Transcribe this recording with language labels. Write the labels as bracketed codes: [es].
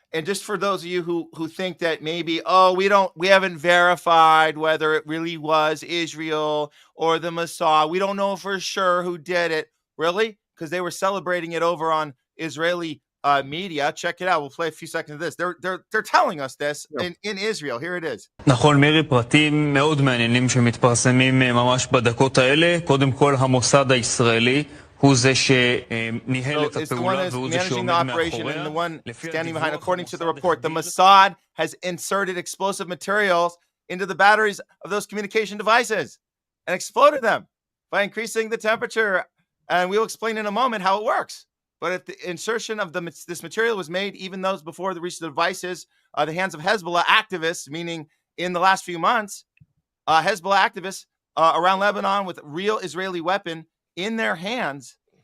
[en] And just for those of you who think that maybe, we haven't verified whether it really was Israel or the Mossad. We don't know for sure who did it. Really? Because they were celebrating it over on Israeli media. Check it out. We'll play a few seconds of this. They're telling us this in Israel. Here it is. [he] נכון, מירי, פרטים מאוד מעניינים שמתפרסמים ממש בדקות האלה. קודם כל, המוסד הישראלי הוא זה שניהל את הפעולה והוא זה שעומד מאחוריה. [en] According to the report, the Mossad has inserted explosive materials into the batteries of those communication devices and exploded them by increasing the temperature. And we'll explain in a moment how it works. But if the insertion of this material was made, even those before the reached the devices, the hands of Hezbollah activists, meaning in the last few months, Hezbollah activists around Lebanon with real Israeli weapon in their hands.